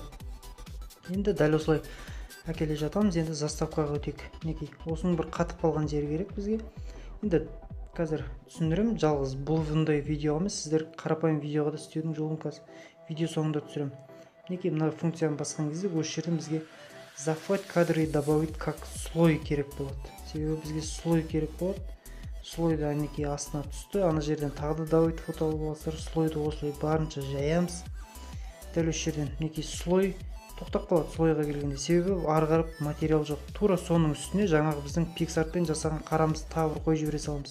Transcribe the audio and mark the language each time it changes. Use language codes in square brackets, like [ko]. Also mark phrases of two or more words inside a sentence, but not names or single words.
[kk] Енді дәл осылай әкеле жатамыз. Енді заставкаға өтейік. Мінекей, осының бір қатып қалған жері керек бізге. Енді қазір түсіндірем, жалғыз бұл бұндай видео емес, сіздер қарапайым видеоға да істеудің жолын қазір видео соңында түсірем. Мінекей, мына функцияны басқан кезде осы жерден бізге [ru] захват кадры и добавить как слой [kk] керек болады. Себебі бізге слой керек болады. Слойды әнекей астына түсті, ана жерден тағы да [ru] добавить фото [kk] алып аласыздар. Слойды осылай барынша жаямыз. Дәл осы жерден мінекей слой тоқтап қалады слойға келгенде. Себебі ары қарап материал жоқ. Тура соның үстіне жаңағы біздің PicsArtпен жасаған қарамыз тағы бір қойып жібере саламыз.